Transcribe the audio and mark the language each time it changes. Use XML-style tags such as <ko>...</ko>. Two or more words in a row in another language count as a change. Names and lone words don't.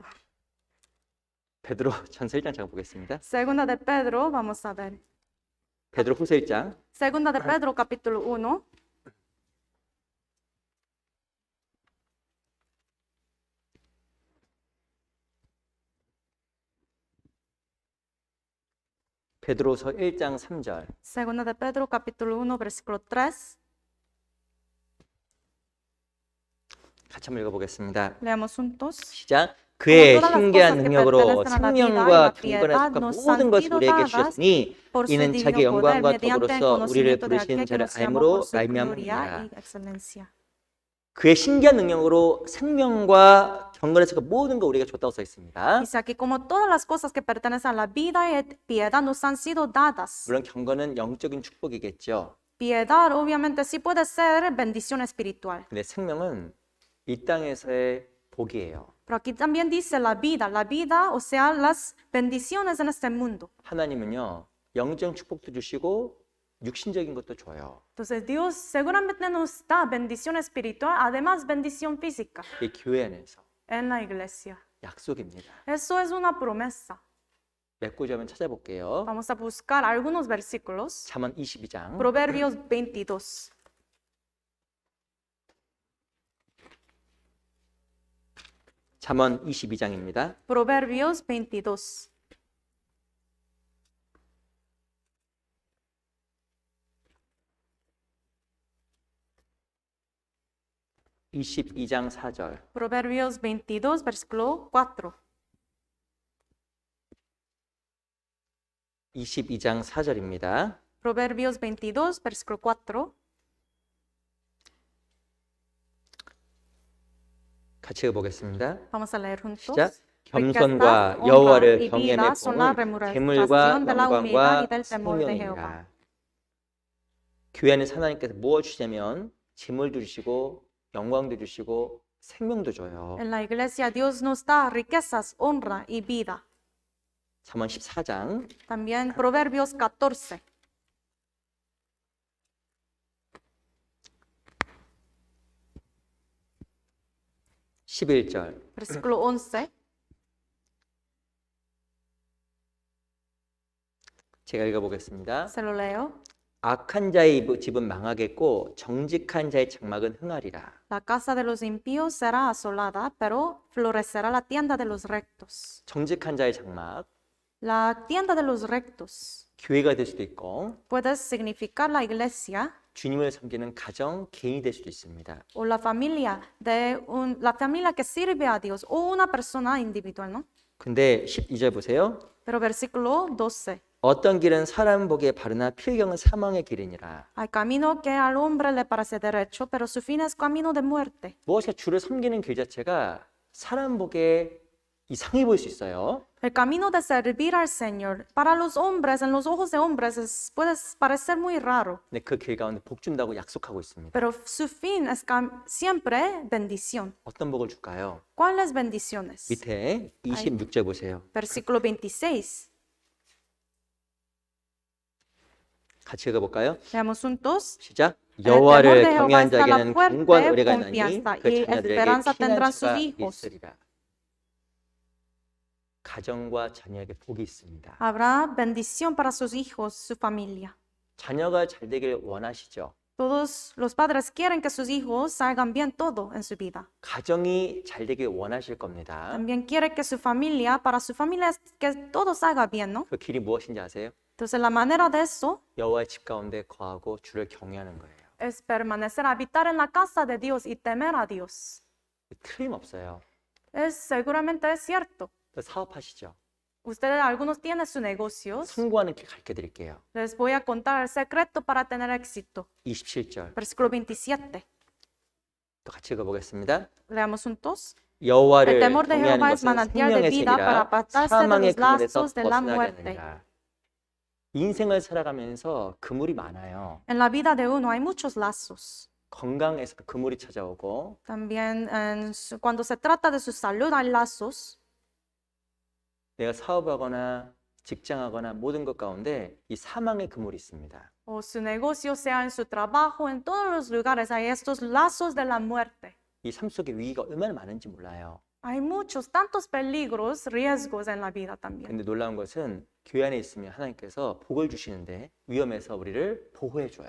<ko>베드로 전서 1장 잠깐 보겠습니다.</ko> <es>Segunda de Pedro, vamos a ver.</es> <ko>베드로 후서 1장.</ko> <es>Segunda de Pedro, capítulo 1.</es> <ko>베드로서 1장 3절.</ko> <es>Segunda de Pedro, capítulo 1, versículo 3.</es> <ko>같이 한번 읽어보겠습니다.</ko> <es>Leamos juntos.</es> <ko>시작. 그의</ko> <es>todas las</es> <ko>신기한</ko> <es>cosas que</es> <ko>능력으로</ko> <es>pertenecen a la vida y</es> <ko>생명과</ko> <es>la</es> <ko>경건에</ko> <es>piedad</es> <ko>속한</ko> <es>nos</es> <ko>모든</ko> <es>han</es> <ko>것을</ko> <es>sido</es> <ko>우리에게</ko> <es>dadas</es> <ko>주셨으니</ko> <es>por su</es> <ko>이는 자기</ko> <es>divino poder</es> <ko>영광과</ko> <es>mediante el</es> <ko>덕으로서 우리를</ko> <es>conocimiento de</es> <ko>부르신</ko> <es>aquel que</es> <ko>자를</ko> <es>nos llamó</es> <ko>알므로</ko> <es>por su gloria</es> <ko>말미암느니라.</ko> <es>y excelencia.</es> <ko>그의 신기한 능력으로 생명과 경건에 속한 모든 것 우리에게 줬다고 써 있습니다.</ko> <es>Dice aquí, como todas las cosas que pertenecen a la vida y piedad nos han sido dadas.</es> <ko>물론 경건은 영적인 축복이겠죠.</ko> <es>Piedad obviamente sí puede ser bendición espiritual.</es> <ko>근데 생명은 이 땅에서의 복이에요.</ko> <es>Pero aquí también dice la vida, o sea, las bendiciones en este mundo.</es> <ko>하나님은요, 영적 축복도 주시고 육신적인 것도 줘요.</ko> <es>Entonces Dios seguramente nos da bendición espiritual, además bendición física</es> <ko>이 교회 안에서</ko> <es>en la iglesia.</es> <ko>약속입니다.</ko> <es>Eso es una promesa.</es> <ko>몇 구절 한번 찾아볼게요.</ko> <es>Vamos a buscar algunos versículos.</es> <ko>잠언 22장.</ko> <es>Proverbios 22.</es> <ko>잠언 22장입니다.</ko> <es>Proverbios 22.</es> <ko>(22장 4절)</ko> <es>Proverbios 22, versículo 4.</es> <ko>22장 4절입니다.</ko> <es>Proverbios 22, versículo 4.</es> <ko>같이 읽어보겠습니다.</ko> <es>Vamos a leer juntos.</es> <ko>시작.</ko> <es>Riquezas,</es> <ko>겸손과</ko> <es>honra</es> <ko>여호와를</ko> <es>y</es> <ko>경외의</ko> <es>vida son la</es> <ko>복은 재물과</ko> <es>remuneración de la humildad y</es> <ko>영광과</ko> <es>del temor de Jehová.</es> <ko>소명이니라. 교회 안에서 하나님께서 무엇 주시냐면 재물도 주시고 영광도 주시고 생명도 줘요.</ko> <es>En la iglesia Dios nos da riquezas, honra y vida.</es> <ko>잠언 14장</ko> <es>También Proverbios 14.</es> <ko>(11절)</ko> <es>Versículo 11.</es> <ko>제가 읽어보겠습니다.</ko> <es>Se lo leo.</es> <ko>악한 자의 집은 망하겠고 정직한 자의 장막은 흥하리라.</ko> <es>La casa de los impíos será asolada, pero florecerá la tienda de los rectos.</es> <ko>정직한 자의 장막,</ko> <es>La tienda de los rectos</es> <ko>교회가 될 수도 있고</ko> <es>puede significar la iglesia</es> <ko>주님을 섬기는 가정, 개인이 될 수도 있습니다.</ko> <es>o la familia la familia que sirve a Dios o una persona individual, ¿no?</es> <ko>근데 12절 보세요.</ko> <es>Pero versículo 12.</es> <ko>어떤 길은 사람 보기에 바르나 필경은 사망의 길이니라.</ko> <es>Hay camino que al hombre le parece derecho, pero su fin es camino de muerte.</es> <ko>무엇인가 주를 섬기는 길 자체가 사람 보기에 이상해 보일 수 있어요.</ko> <es>El camino de servir al Señor para los hombres, en los ojos de hombres, puede parecer muy raro,</es> <ko>근데 그 길 가운데 복 준다고 약속하고 있습니다.</ko> <es>pero su fin es siempre bendición.</es> <ko>어떤 복을 줄까요?</ko> <es>¿Cuáles bendiciones?</es> <ko>밑에 26절 보세요.</ko> <es>Versículo 26.</es> <ko>같이 읽어볼까요?</ko> <es>Leamos juntos.</es> <ko>시작.</ko> <es>El temor</es> <ko>여호와를</ko> <es>de Jehová</es> <ko>경외한</ko> <es>está la</es> <ko>자에게는 견고한</ko> <es>fuerte</es> <ko>의뢰가 있나니</ko> <es>confianza</es> <ko>그</ko> <es>y</es> <ko>자녀들에게</ko> <es>esperanza</es> <ko>피난</ko> <es>tendrán sus</es> <ko>수가</ko> <es>hijos.</es> <ko>있으리라. 가정과 자녀에게 복이 있습니다.</ko> <es>Habrá bendición para sus hijos, su familia.</es> <ko>자녀가 잘 되길 원하시죠?</ko> <es>Todos los padres quieren que sus hijos salgan bien todo en su vida.</es> <ko>가정이 잘 되길 원하실 겁니다.</ko> <es>También quiere que su familia, para su familia, que todo salga bien, ¿no?</es> <ko>그 길이 무엇인지 아세요?</ko> <es>Entonces la manera de eso</es> <ko>여호와의 집 가운데 거하고 주를 경외하는 거예요.</ko> <es>es permanecer, habitar en la casa de Dios y temer a Dios.</es> <ko>틀림없어요.</ko> <es>Seguramente es cierto.</es> <ko>또 사업하시죠?</ko> <es>Ustedes, algunos tienen sus negocios.</es> <ko>성공하는 길 가르쳐 드릴게요.</ko> <es>Les voy a contar el secreto para tener éxito.</es> <ko>27절.</ko> <es>Versículo 27.</es> <ko>또 같이 읽어보겠습니다.</ko> <es>Leamos juntos.</es> <ko>여호와를</ko> <es>El temor de</es> <ko>경외하는</ko> <es>Jehová es</es> <ko>것은</ko> <es>manantial de</es> <ko>생명의</ko> <es>vida para</es> <ko>샘이라</ko> <es>apartarse de</es> <ko>사망의</ko> <es>los</es> <ko>그물에서</ko> <es>lazos de la</es> <ko>벗어나게</ko> <es>muerte.</es> <ko>하느니라. 인생을 살아가면서 그물이 많아요.</ko> <es>En la vida de uno hay muchos lazos.</es> <ko>건강에서 그물이 찾아오고</ko> <es>También cuando se trata de su salud hay lazos.</es> <ko>내가 사업하거나 직장하거나 모든 것 가운데 이 사망의 그물이 있습니다.</ko> <es>o su negocio, sea en su trabajo, en todos los lugares hay estos lazos de la muerte.</es> <ko>이 삶 속에 위기가 얼마나 많은지 몰라요.</ko> <es>Hay muchos, tantos peligros, riesgos en la vida también.</es> <ko>근데 놀라운 것은 교회 안에 있으면 하나님께서 복을 주시는데 위험해서 우리를 보호해 줘요.</ko>